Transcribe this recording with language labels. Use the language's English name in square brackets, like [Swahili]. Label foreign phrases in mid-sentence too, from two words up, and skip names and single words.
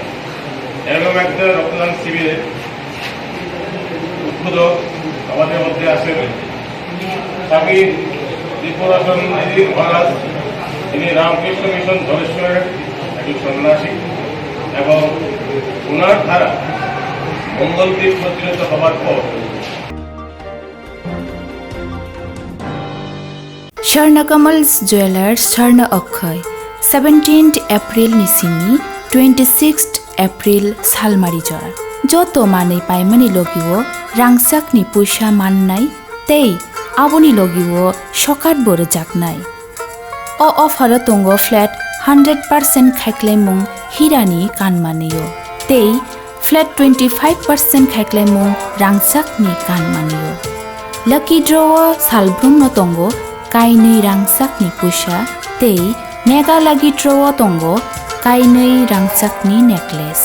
[Bangla] এরকম একটা রক্তদান শিবিরে উদ্বোধক আমাদের মধ্যে আসেন স্বামী ত্রিপুরাসন মহারাজ। তিনি রামকৃষ্ণ মিশন ধলেশ্বরের একজন সন্ন্যাসী এবং ওনার দ্বারা মঙ্গলদ্বীপ প্রতিষ্ঠিত হওয়ার পর [Kok Borok] Swarnakamal's Jewelers Swarna Akhay 17th April Nisini 26th April Salmari Jora Joto Mane Paimani Logiwo Rangsak ni Puisha Mannai Tei Aboni Logiwo Shokat Bore Jaknai O offer Tongo flat 100% Khaiklemung Hirani Kanmaneyo Tei flat 25% Khaiklemung Rangsak ni Kanmaneyo [English] Lucky Draw [Kok Borok] Salbrum no Tongo Kainui rangsak ni puisa tei mega lagi draw tongo kainui rangsak ni necklace.